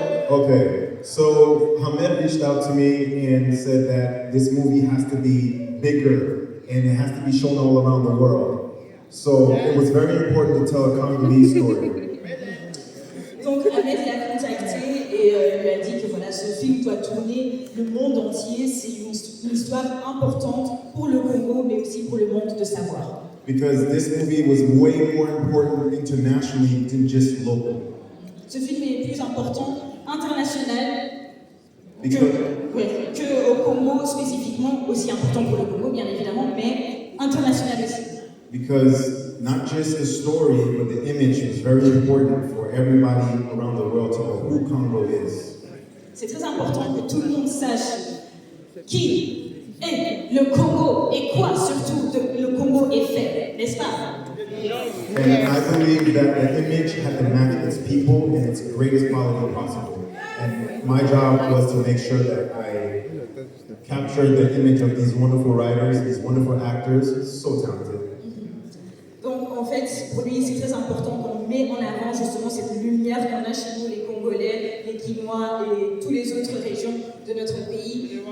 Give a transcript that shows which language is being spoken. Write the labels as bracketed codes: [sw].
[en] Okay, so Hamed reached out to me and said that this movie has to be bigger and it has to be shown all around the world. So it was very important to tell a Congolese story. [fr] Donc Ahmed l'a contacté et lui a dit que voilà, ce film doit tourner le monde entier. C'est une histoire importante pour le Congo, mais aussi pour le monde de savoir. [en] Because this movie was way more important internationally than just local. [fr] Ce film est plus important international [en] Because [fr] que au Congo spécifiquement, aussi important pour le Congo bien évidemment, mais international aussi. [en] Because not just the story, but the image was very important for everybody around the world to know who Congo is. [fr] C'est très important que tout le monde sache qui est le Congo et quoi surtout le Congo est fait, n'est-ce pas? [en] And I believe that the image had to match its people in its greatest quality possible. And my job was to make sure that I captured the image of these wonderful writers, these wonderful actors, so talented. [fr] Donc en fait, pour lui, c'est très important qu'on met en avant justement cette lumière qu'on a chez nous, les Congolais, les Quinois et toutes les autres régions de notre pays.